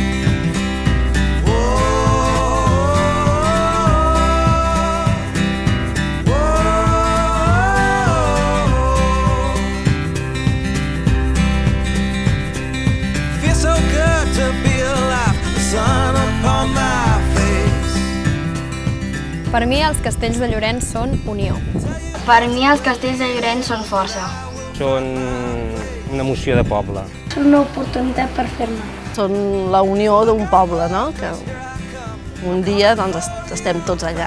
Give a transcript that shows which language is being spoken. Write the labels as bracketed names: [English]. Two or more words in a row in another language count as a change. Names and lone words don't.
[English] Whoa, whoa. Feels so good to be alive, the sun upon my face. [Catalan] Per mi els castells de Llorenç són unió. Per mi els castells de Llorenç són força. Són una emoció de poble. Són una oportunitat per fer-ne. Són la unió d'un poble, no? Que un dia doncs, estem tots allà.